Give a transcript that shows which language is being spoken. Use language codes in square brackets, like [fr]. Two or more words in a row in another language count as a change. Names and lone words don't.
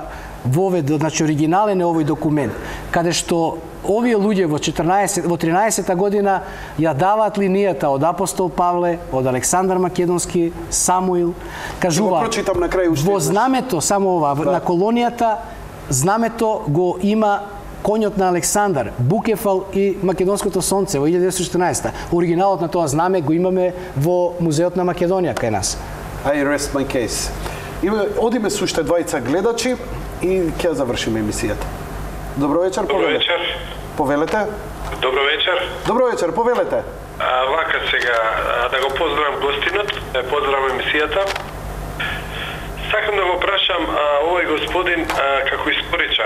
[mk] воведот, значи оригинален е овој документ, каде што овие луѓе во 13-та година ја даваат линијата од апостол Павле, од Александар Македонски, Самуил, кажува во знамето, само ова, на колонијата, знамето го има конјот на Александар, Букефал и Македонското сонце во 1914. Оригиналот на тоа знаме го имаме во Музеот на Македонија кај нас. [en] I rest my case. [mk] Одиме со уште двајца гледачи и ќе завршиме емисијата. Добро вечер, повелете. Добро вечер. Повелете. Добро вечер. Добро вечер, повелете. Вака сега, да го поздравам гостинот, поздравам емисијата. Сакам да го прашам овој господин како историчар.